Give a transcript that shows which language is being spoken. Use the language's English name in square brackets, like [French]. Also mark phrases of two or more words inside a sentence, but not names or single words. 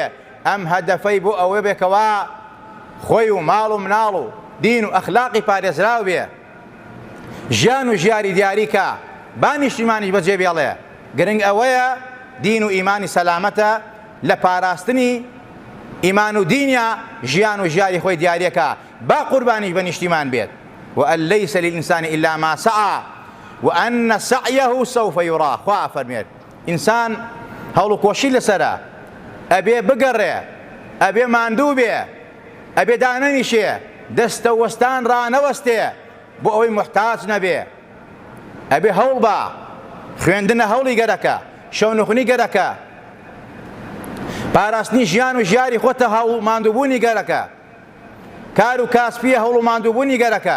[Central Kurdish] ئەم هەدەفەی بۆ ئەوێ بێکەوە خۆی و ماڵ و مناڵ و دین و ئەخلاقی پارێزراو بێ، ژیان و ژیاری دیاریکە، با نیشتیمانیش بەجێ بێڵێ. گرنگ ئەوەیە دین و ئیمانی سەلامەتە لە پاراستنی ئیمان و دینیا ژیان و ژیاری خۆی دیارەکە، با قوربانیش بە نیشتیمان بێت. [Arabic] وأن ليس للإنسان إلا ما سعى وأن سعيه سوف يرى. [Central Kurdish] خوا فەرمێت ئینسان هەوڵ و کۆشی لەسەرە، ئەبێ بگەڕێ، ئەبێ ماندوو بێ، ئەبێ دانەنیشێ، دەستە وەستان ڕانەوەستێ بۆ ئەوەی محتاج نەبێ. ئەبێ هەوڵ بە، خوێندنە هەوڵی گەرەکە، شەونخونی گەرەکە، پاراستنی ژیان و ژیاری خۆتە هەوڵ ماندووبوونی گەرەکە، کار و کاسبیە هەوڵ و ماندووبوونی گەرەکە.